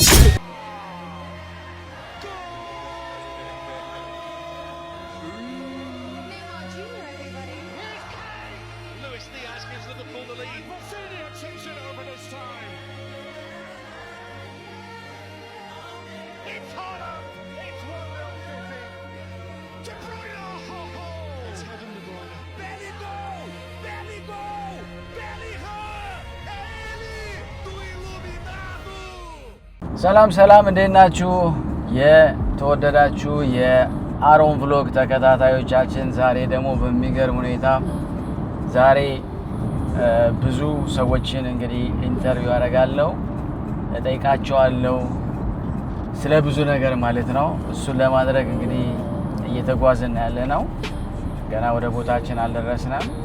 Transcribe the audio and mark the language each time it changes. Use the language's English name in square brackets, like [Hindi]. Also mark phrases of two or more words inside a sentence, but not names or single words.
[English] Luis Diaz gives Liverpool the lead. Rafinha takes it over this time. It's Haaland. It's 1-0 City. De Bruyne. Ho, ho. It's Kevin De Bruyne. Bellingham. Bellingham. Bellingham. [Portuguese] Ele do Iluminado. [Amharic] ሰላም እንዴት ናችሁ? የተወደዳችሁ የአሮን ቭሎግ ተከታታዮቻችን፣ ዛሬ ደግሞ በሚገርም ሁኔታ ብዙ ሰዎችን እንግዲህ ኢንተርቪው አደርጋለሁ፣ እጠይቃቸዋለሁ ስለ ብዙ ነገር ማለት ነው። እሱን ለማድረግ እንግዲህ እየተጓዝን ያለ ነው። ገና ወደ ቦታችን አልደረስንም።